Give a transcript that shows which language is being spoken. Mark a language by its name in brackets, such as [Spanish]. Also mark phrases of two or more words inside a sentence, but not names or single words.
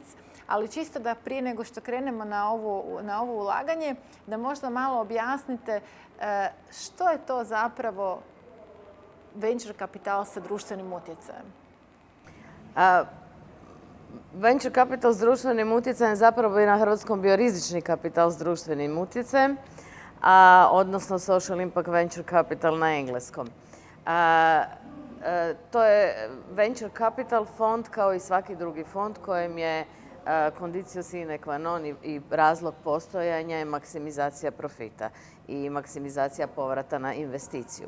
[Croatian] Ali čisto da prije nego što krenemo na ovo ulaganje, da možda malo objasnite što je to zapravo venture kapital sa društvenim utjecajem. [English] Venture capital [Croatian] s društvenim utjecajem zapravo je na hrvatskom bio rizični kapital s društvenim utjecajem, odnosno [English] social impact venture capital [Croatian] na engleskom. To je [English] venture capital [Croatian] fond kao i svaki drugi fond kojem je [Latin] condicio sine qua non [Croatian] i razlog postojanja je maksimizacija profita i maksimizacija povrata na investiciju.